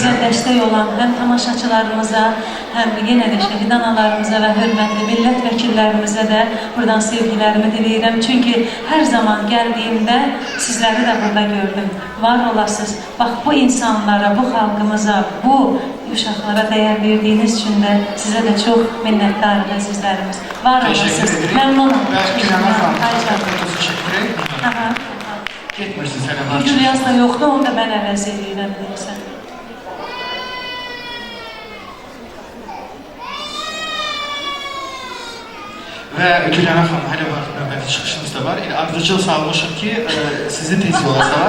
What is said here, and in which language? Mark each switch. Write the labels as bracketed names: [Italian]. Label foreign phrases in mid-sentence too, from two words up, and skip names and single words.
[Azerbaijani] sizə dəstək olan həm tamaşaçılarımıza, həm yenə də şəhid analarımıza və hörmətli millət vəkillərimizə də buradan sevgilərimi diləyirəm. Çünki hər zaman gəldiyimdə sizləri də burada gördüm. Var olasınız. Bax bu insanlara, bu xalqımıza, bu uşaqlara dəyər verdiyiniz üçün də sizə də çox minnətdarıq əzizlərimiz. Var [Turkish] Teşekkür [Azerbaijani] olasınız. [Turkish] ederim. [Azerbaijani] Məmnunum. Ve Gülənan xanım, Ay canım. [Turkish] teşekkür ederim. Aha. [Azerbaijani] Getmirsiniz hələ var. Gülyaz da yoxdur, onu da mən əvəz edirəm deyirsən. Və Gülənan xanım, hələ var, növbəti çıxışınız da var. Ardıcıl salmışıq ki, sizi tez yola sala.